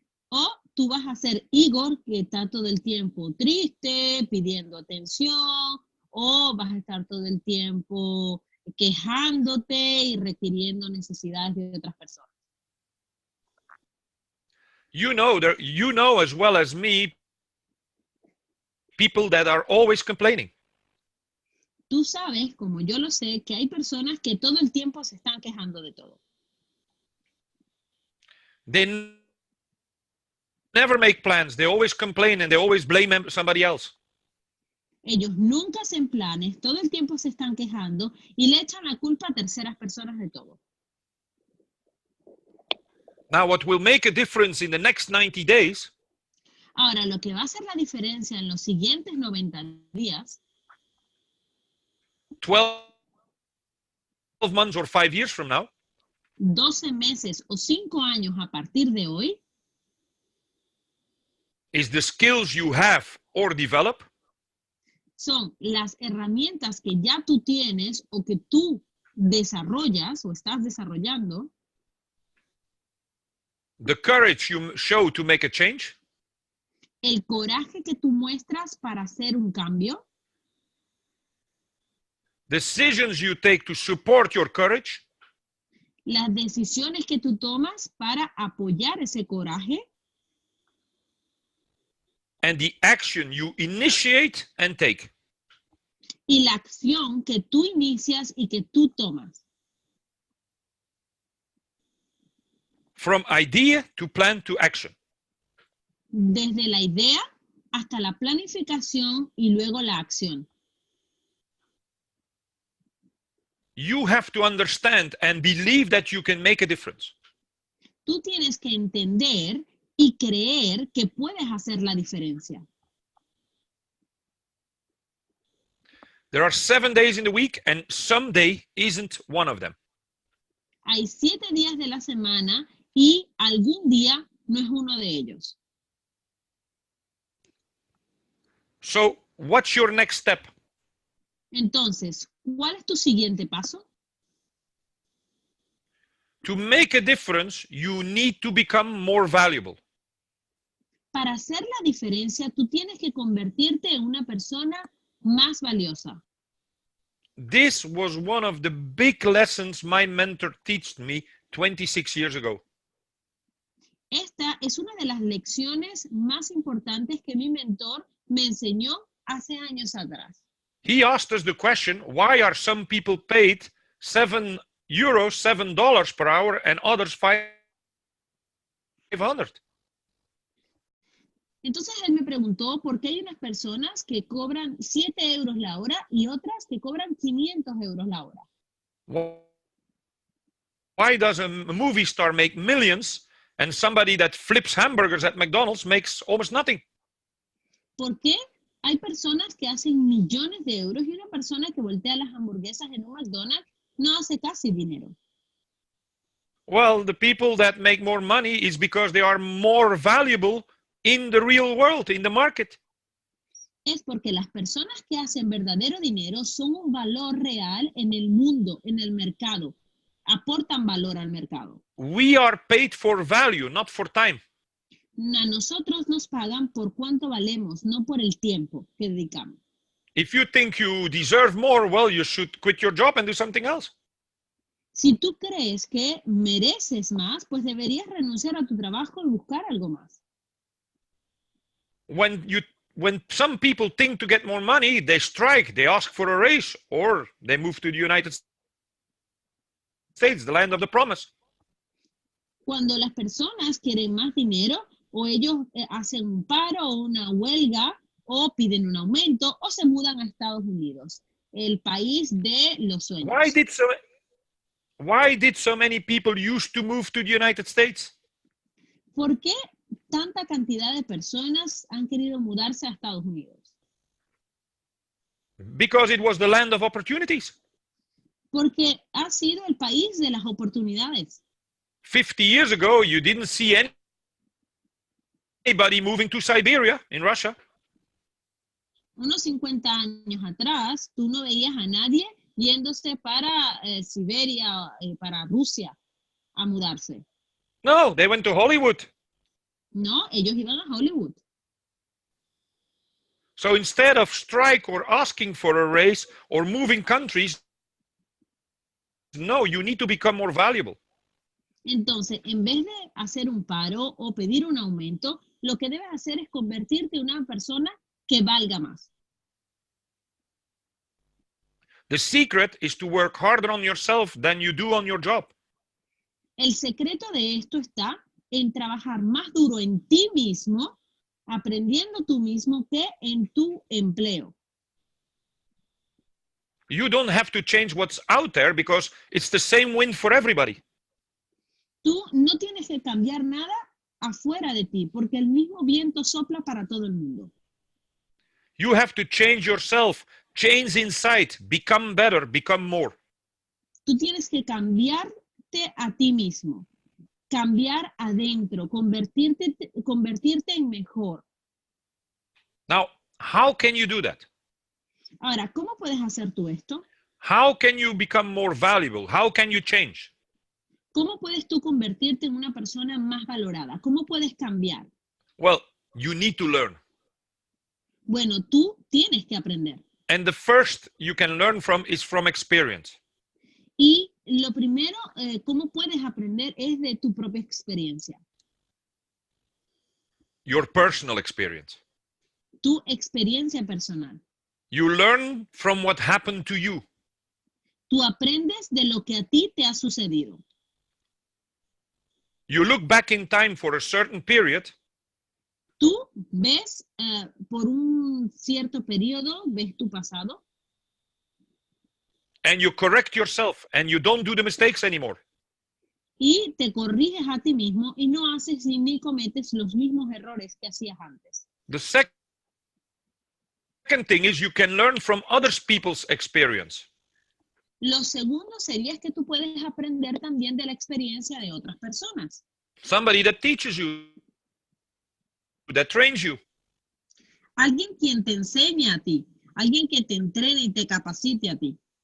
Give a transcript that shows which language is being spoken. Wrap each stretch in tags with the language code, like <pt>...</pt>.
<es>O tú vas a ser Igor, que está todo el tiempo triste, pidiendo atención, o vas a estar todo el tiempo quejándote y requiriendo necesidades de otras personas.</es> <en>You know as well as me, people that are always complaining.</en> <es>Tú sabes, como yo lo sé, que hay personas que todo el tiempo se están quejando de todo.</es> <en>They never make plans. They always complain and they always blame somebody else.</en> <es>Ellos nunca hacen planes, todo el tiempo se están quejando y le echan la culpa a terceras personas de todo.</es> <en>Now, what will make a difference in the next 90 days</en> <es>Ahora, lo que va a hacer la diferencia en los siguientes 90 días,</es> <en>12 months or 5 years from now,</en> <es>12 meses o 5 años a partir de hoy,</es> <en>is the skills you have or develop</en> <es>son las herramientas que ya tú tienes o que tú desarrollas o estás desarrollando,</es> <en>the courage you show to make a change,</en> <es>el coraje que tú muestras para hacer un cambio,</es> <en>decisions you take to support your courage,</en> <es>las decisiones que tú tomas para apoyar ese coraje</es> <en>and the action you initiate and take.</en> <es>y la acción que tú inicias y que tú tomas.</es> <en>From idea to plan to action.</en> <es>Desde la idea hasta la planificación y luego la acción.</es> <en>You have to understand and believe that you can make a difference.</en> <es>Tú tienes que entender y creer que puedes hacer la diferencia.</es> <en>There are 7 days in the week and some day isn't one of them.</en> <es>Hay 7 días de la semana y algún día no es uno de ellos.</es> <en>So, what's your next step?</en> <es>Entonces, ¿cuál es tu siguiente paso?</es> <en>To make a difference, you need to become more valuable.</en> <es>Para hacer la diferencia, tú tienes que convertirte en una persona más valiosa.</es> <en>this was one of the big lessons my mentor taught me 26 years ago.</en> <es>Esta es una de las lecciones más importantes que mi mentor me enseñó hace años atrás.</es> <en>He asked us the question, why are some people paid €7 $7 per hour and others 500?</en> <es>Entonces él me preguntó por qué hay unas personas que cobran 7 euros la hora y otras que cobran 500 euros la hora.</es> <en>Why does a movie star make millions and somebody that flips hamburgers at McDonald's makes almost nothing?</en> <es>¿Por qué hay personas que hacen millones de euros y una persona que voltea las hamburguesas en un McDonald's no hace casi dinero?</es> <en>Well, the people that make more money is because they are more valuable in the real world, in the market.</en> <es>Es porque las personas que hacen verdadero dinero son un valor real en el mundo, en el mercado. Aportan valor al mercado.</es> <en>We are paid for value, not for time.</en> <es>A nosotros nos pagan por cuánto valemos, no por el tiempo que dedicamos.</es> <en>If you think you deserve more, well, you should quit your job and do something else.</en> <es>Si tú crees que mereces más, pues deberías renunciar a tu trabajo y buscar algo más.</es> <en>When some people think to get more money, they strike, they ask for a raise, or they move to the United States, the land of the promise.</en> <es>Cuando las personas quieren más dinero, o ellos hacen un paro o una huelga, o piden un aumento, o se mudan a Estados Unidos, el país de los sueños.</es> <en>Why did so many people used to move to the United States?</en> <es>¿Por qué tanta cantidad de personas han querido mudarse a Estados Unidos?</es> <en>Because it was the land of opportunities.</en> <es>Porque ha sido el país de las oportunidades.</es> <en>50 years ago, you didn't see anybody moving to Siberia in Russia.</en> <es>Unos 50 años atrás, tú no veías a nadie yéndose para Siberia, para Rusia, a mudarse.</es> <en>No, they went to Hollywood.</en> <es>No, ellos iban a Hollywood.</es> <en>So instead of strike or asking for a raise or moving countries, no, you need to become more valuable.</en> <es>Entonces, en vez de hacer un paro o pedir un aumento, lo que debes hacer es convertirte en una persona que valga más.</es> <en>The secret is to work harder on yourself than you do on your job.</en> <es>El secreto de esto está en trabajar más duro en ti mismo, aprendiendo tú mismo que en tu empleo.</es> <en>You don't have to change what's out there because it's the same wind for everybody.</en> <es>Tú no tienes que cambiar nada afuera de ti, porque el mismo viento sopla para todo el mundo.</es> <en>You have to change yourself, change inside, become better, become more.</en> <es>Tú tienes que cambiarte a ti mismo, cambiar adentro, convertirte en mejor.</es> <en>Now, how can you do that?</en> <es>Ahora, ¿cómo puedes hacer tú esto?</es> <en>How can you become more valuable? How can you change?</en> <es>¿Cómo puedes tú convertirte en una persona más valorada? ¿Cómo puedes cambiar?</es> <en>Well, you need to learn.</en> <es>Bueno, tú tienes que aprender.</es> <en>And the first you can learn from is from experience.</en> <es>Y lo primero, ¿cómo puedes aprender? Es de tu propia experiencia.</es> <en>Your personal experience.</en> <es>Tu experiencia personal.</es> <en>You learn from what happened to you.</en> <es>Tú aprendes de lo que a ti te ha sucedido.</es> <en>You look back in time for a certain period.</en> <es>Tú ves por un cierto periodo, ves tu pasado.</es> <en>And you correct yourself and you don't do the mistakes anymore.</en> <es>Y te corriges a ti mismo y no haces ni cometes los mismos errores que hacías antes.</es> <en>The second thing is you can learn from other people's experience.</en> <es>Lo segundo sería que tú puedes aprender también de la experiencia de otras personas.</es> <en>Somebody that teaches you, that trains you.</en> <es>Alguien quien te enseña a ti, alguien que te entrene y te capacite a ti.</es>